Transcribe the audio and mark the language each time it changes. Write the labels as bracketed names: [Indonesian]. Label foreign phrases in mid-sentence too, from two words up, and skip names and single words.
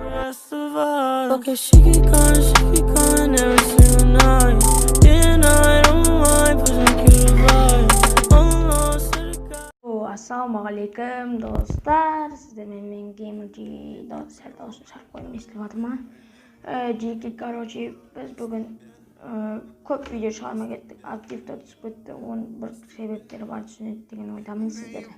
[English] festival. Okay, she keep calling every single night. And I don't mind pushing you to vibe. [Kazakh] Ассалаумағалейкум достар, сіздермен мен геймерджи сәл дауысын шығарып қойдым, естіліп жатыр ма? Жеке, біз бүгін көп видео шығармай кеттік, активті түсіп кетті, оның бір себептері бар, түсінеді деген ойдамын сіздерді.